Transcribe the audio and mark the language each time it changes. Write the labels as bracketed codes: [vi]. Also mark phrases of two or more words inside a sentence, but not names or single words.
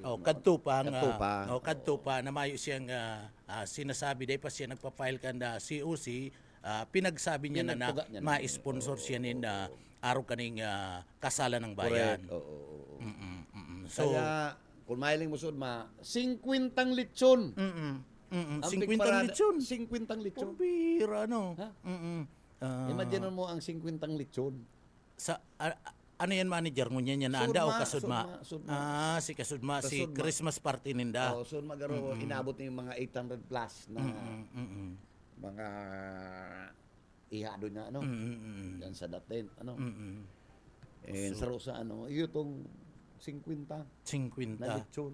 [bik] Kadto pa na mayo siyang sinasabi dahil pa siya nagpa-file kanda COC. Pinagsabi niya na ma-sponsor siya nin araw kaning kasalan ng bayan. So, kaya, kung mahiling mo Sudma, 50 lechon. 50 lechon. 50 lechon. Pambira, no? Imagine mo ang 50 lechon. Sa ano yan, manager? Ngunyan niya na anda o kasudma? Sudma. Si kasudma, si [en] Christmas party [bik] ninda. Sudma garo, inabot niya yung mga 800 plus na mga ihado niya, yan sa datin, saro sa itong 50 na lechon.